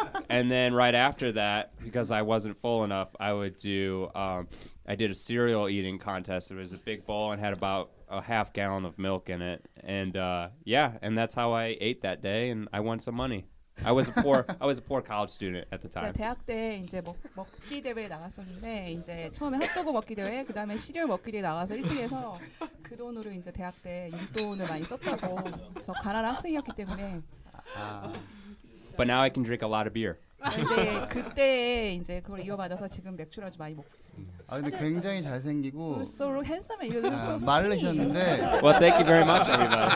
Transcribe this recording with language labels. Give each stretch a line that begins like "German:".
English: And then right after that, because I wasn't full enough, I would do, I did a cereal eating contest. It was a big bowl and had about a half gallon of milk in it. And and that's how I ate that day, and I won some money. I was a poor college student at the time.
Korean: 대학 때 이제 먹기 대회에 나갔었는데 이제 처음에 핫도그 먹기 대회, 그다음에 시리얼 먹기 대회 나가서 1등해서 그 돈으로 이제 대학 때 용돈을 많이 썼다고. 저 가난한 학생이었기 때문에.
English: But now I can drink a lot of beer.
Korean: 이제 그때 이제 그걸 이어받아서 지금 맥주를 아주 많이 먹고 있습니다. 아 근데 굉장히 잘생기고
English: You're so handsome and you look so skinny.
Korean: 마르셨는데
English: Well, thank you very much, everybody.